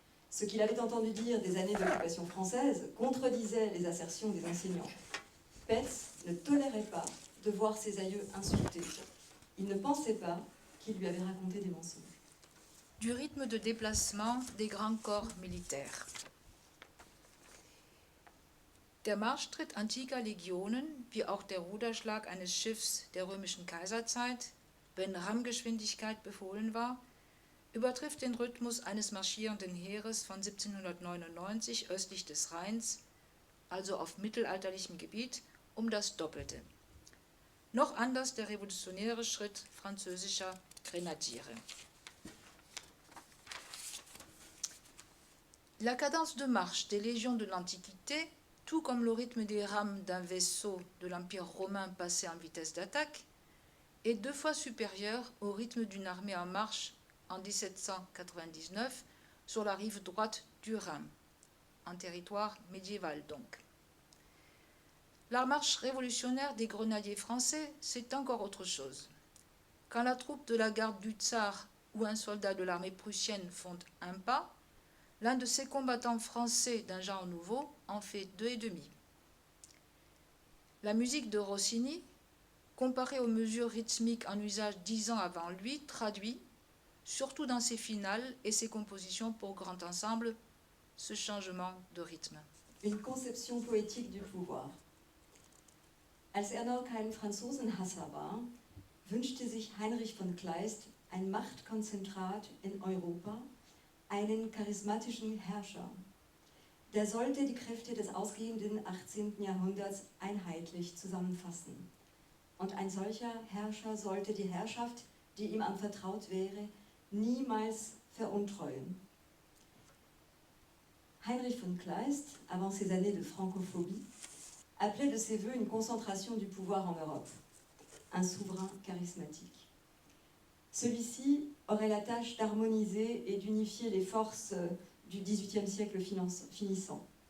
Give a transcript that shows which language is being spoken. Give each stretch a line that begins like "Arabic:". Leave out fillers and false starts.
French: Ce qu'il avait entendu dire des années d'occupation française contredisait les assertions des enseignants. Petz ne tolérait pas de voir ses aïeux insultés. Il ne pensait pas qu'il lui avait raconté des mensonges. Du rythme de déplacement des grands corps militaires.
German: Der Marschtritt antiker Legionen, wie auch der Ruderschlag eines Schiffs der römischen Kaiserzeit, wenn Rammgeschwindigkeit befohlen war, übertrifft den Rhythmus eines marschierenden Heeres von 1799 östlich des Rheins, also auf mittelalterlichem Gebiet, um das Doppelte. Noch anders der revolutionäre Schritt französischer Grenadiere.
French: La cadence de marche des légions de l'Antiquité, tout comme le rythme des rames d'un vaisseau de l'Empire romain passé en vitesse d'attaque, est 2 fois supérieure au rythme d'une armée en marche en 1799 sur la rive droite du Rhin, en territoire médiéval donc. La marche révolutionnaire des grenadiers français, c'est encore autre chose. Quand la troupe de la garde du Tsar ou un soldat de l'armée prussienne font un pas, l'un de ces combattants français d'un genre nouveau en fait 2 et demi. La musique de Rossini, comparée aux mesures rythmiques en usage 10 ans avant lui, traduit, surtout dans ses finales et ses compositions pour grand ensemble, ce changement de rythme. Une conception poétique du pouvoir.
German: Als noch kein Franzosenhasser war, wünschte sich Heinrich von Kleist ein Machtkonzentrat in Europa, einen charismatischen Herrscher. Der sollte die Kräfte des ausgehenden 18. Jahrhunderts einheitlich zusammenfassen. Und ein solcher Herrscher sollte die Herrschaft, die ihm anvertraut wäre, niemals veruntreuen.
French: Heinrich von Kleist, avant ses années de francophobie, appelait de ses voeux une concentration du pouvoir en Europe, un souverain charismatique. Celui-ci aurait la tâche d'harmoniser et d'unifier les forces du XVIIIe siècle finissant.